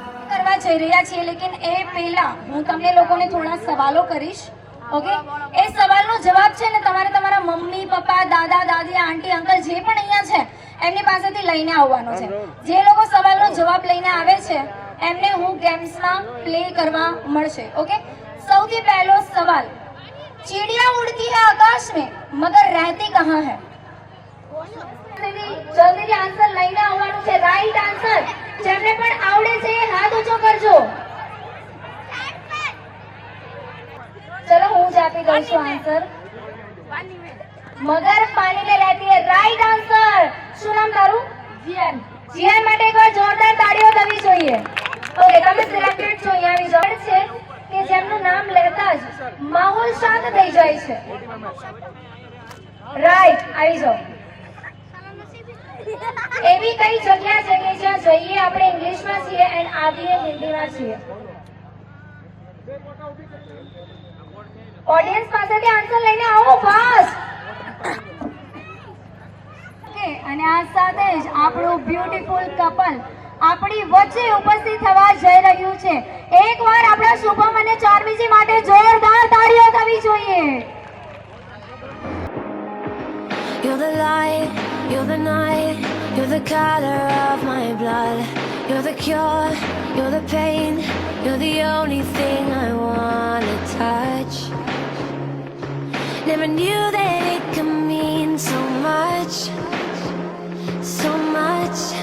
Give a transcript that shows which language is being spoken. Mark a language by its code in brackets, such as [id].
[gu] કરવા જઈ રહ્યા છીએ, લેકિન એ પહેલા હું તમને લોકોને થોડા સવાલો કરીશ. ઓકે, એ સવાલનો જવાબ છે ને તમારે તમારા મમ્મી પપ્પા દાદા દાદી આંટી અંકલ જે પણ અહીંયા છે એમની પાસેથી લઈને આવવાનો છે. જે લોકો સવાલનો જવાબ લઈને આવે છે એમને હું ગેમ્સમાં પ્લે કરવા મળશે. ઓકે, સૌથી પહેલો સવાલ, [hi] चिड़िया उड़ती है आकाश में मगर रहती कहाँ है? [gu] જલ્દીથી આન્સર લઈને આવવાનું છે. રાઈટ આન્સર જેમને પણ આવડે છે એ હાથ ઊંચો કરજો. ચલો હું જ આપી દઉં છું આન્સર. મગર પાણી [hi] में रहती है. [gu] Right answer. શું નામ તારું? જીયાન. જીયાન માટે એકવાર જોરદાર તાળીઓ થવી જોઈએ. ઓકે, તમે સિલેક્ટેડ છો. અહીંયા આવી જાવ છે કે જેમનું નામ લેતા જ માહોલ શાંત થઈ જાય છે. રાઈટ, આવી જાઓ. એવી કઈ જગ્યા છે કે જ્યાં જઈએ આપણે ઇંગ્લિશમાં છીએ એન્ડ આવીએ હિન્દીમાં છીએ? ઓડિયન્સ પાસેથી આન્સર લઈને આવો ફાસ્ટ. ઓકે, અને આ સાથે જ આપણું બ્યુટીફુલ કપલ આપણી વચ્ચે ઉપસ્થિત થવા જઈ રહ્યું છે. એકવાર આપણા શુભમ અને ચાર્મીજી માટે જોરદાર તાળીઓ થવી જોઈએ. [en] You're the light, you're the night, you're the color of my blood. You're the cure, you're the pain, you're the only thing I wanna touch. Never knew that it could mean so much, so much.